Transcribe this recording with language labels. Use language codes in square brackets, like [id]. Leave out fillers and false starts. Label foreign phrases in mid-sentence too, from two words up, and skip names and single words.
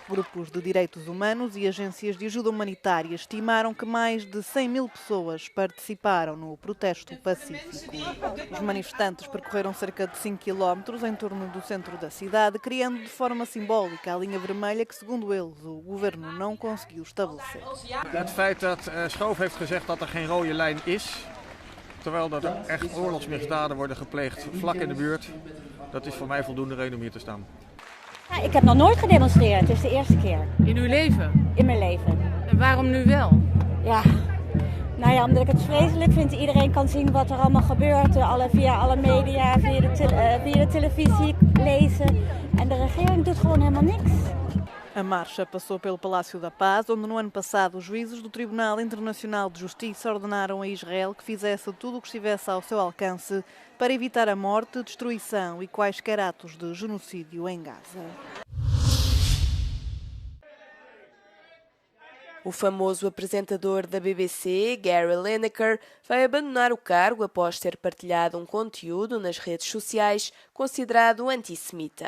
[pt] Grupos de direitos humanos e agências de ajuda humanitária estimaram que mais de 100 mil pessoas participaram no protesto pacífico. Os manifestantes percorreram cerca de 5 quilómetros em torno do centro da cidade, criando de forma simbólica a linha vermelha que, segundo eles, o governo não conseguiu estabelecer. [nl] Het feit dat Schoof heeft gezegd dat er geen rode lijn is, terwijl er echt oorlogsmisdaden worden gepleegd vlak in de buurt, dat is voor mij voldoende reden om hier te staan. Ja, ik heb nog nooit gedemonstreerd, het is de eerste keer. In uw leven? In mijn leven. En waarom nu wel? Ja, nou ja, omdat ik het vreselijk vind. Iedereen kan zien wat er allemaal gebeurt, via alle media, via de televisie, lezen. En de regering doet gewoon helemaal niks. [pt] A marcha passou pelo Palácio da Paz, onde no ano passado os juízes do Tribunal Internacional de Justiça ordenaram a Israel que fizesse tudo o que estivesse ao seu alcance para evitar a morte, destruição e quaisquer atos de genocídio em Gaza. O famoso apresentador da BBC, Gary Lineker, vai abandonar o cargo após ter partilhado um conteúdo nas redes sociais considerado antissemita.